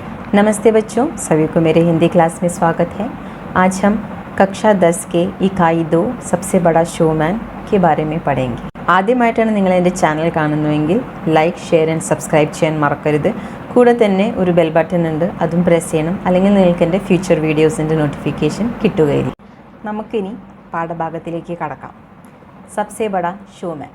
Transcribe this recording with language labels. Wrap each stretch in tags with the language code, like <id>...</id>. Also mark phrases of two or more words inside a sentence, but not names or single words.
<hi>नमस्ते बच्चों, सभी को मेरे हिंदी क्लास में स्वागत है। आज हम कक्षा 10 के इकाई 2 सबसे बड़ा शोमैन के बारे में पढ़ेंगे.</hi> <ml>ആദ്യമായിട്ടാണ് നിങ്ങൾ എൻ്റെ ചാനൽ കാണുന്നതെങ്കിൽ</ml> <en>like, share and subscribe</en> <ml>ചെയ്യാൻ മറക്കരുത്. കൂടെ തന്നെ ഒരു</ml> <en>bell button</en> <ml>ഉണ്ട്, അതും പ്രസ് ചെയ്യണം. അല്ലെങ്കിൽ നിങ്ങൾക്ക് എൻ്റെ</ml> <en>future videos</en> <ml>നോട്ടിഫിക്കേഷൻ കിട്ടുകയില്ല. നമുക്കിനി പാഠഭാഗത്തിലേക്ക് കടക്കാം. സബ്സെ ബഡാ ഷോമാൻ.</ml>